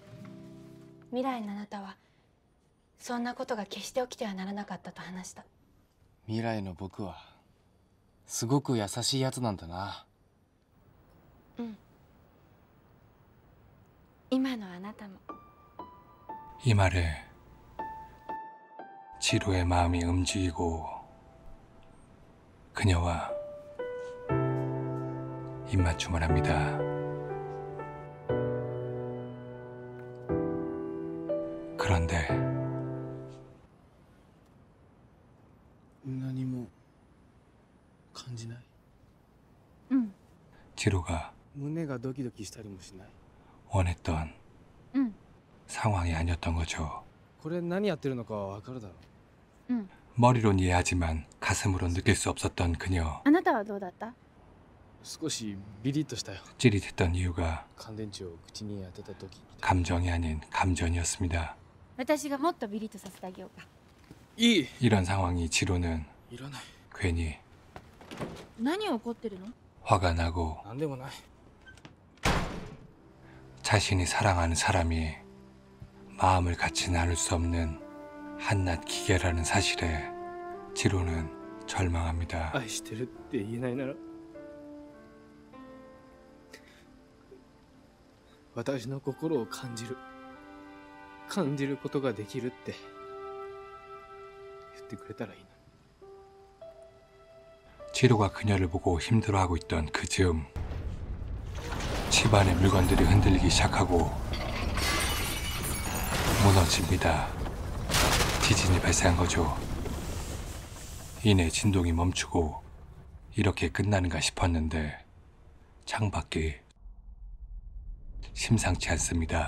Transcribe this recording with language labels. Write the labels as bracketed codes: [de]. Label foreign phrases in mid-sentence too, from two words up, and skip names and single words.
[ja] 未来のあなたはそんなことが決して起きてはならなかったと話した。未来の僕はすごく優しいやつなんだな。うん。今のあなたも。 [ko] 이 말에 지로의 마음이 움직이고 그녀와 입맞춤을 합니다. 그런데 [ja] 何も感じない。 [ko] 지로가 [ja] 胸がドキドキしたりもしない。 [ko] 원했던 상황이 아니었던 거죠. [ja] これ何やってるのかわかるだろう。 [ko] 머리론 이해하지만 가슴으로 느낄 수 없었던 그녀. [ja] あなたはどうだった？少しビリッとしたよ。 [ko] 찌릿했던 이유가 [ja] 乾電池を口に当てた時。 [ko] 감정이 아닌 감전이었습니다. [ja] 私がもっとビリッとさせてあげようか。いい。 [ko] 이런 상황이 지로는 [ja] いらない。 [ko] 괜히 [ja] 何怒ってるの？ [ko] 화가 나고 [ja] なんでもない。 [ko] 자신이 사랑하는 사람이 마음을 같이 나눌 수 없는 한낱 기계라는 사실에 지로는 절망합니다. [ja] 愛してるって言えないなら私の心を感じることができるって言ってくれたらいいな。 [ko] 지로가 그녀를 보고 힘들어하고 있던 그 즈음 집안의 물건들이 흔들리기 시작하고 무너집니다. 지진이 발생한 거죠. 이내 진동이 멈추고 이렇게 끝나는가 싶었는데 창밖이 심상치 않습니다.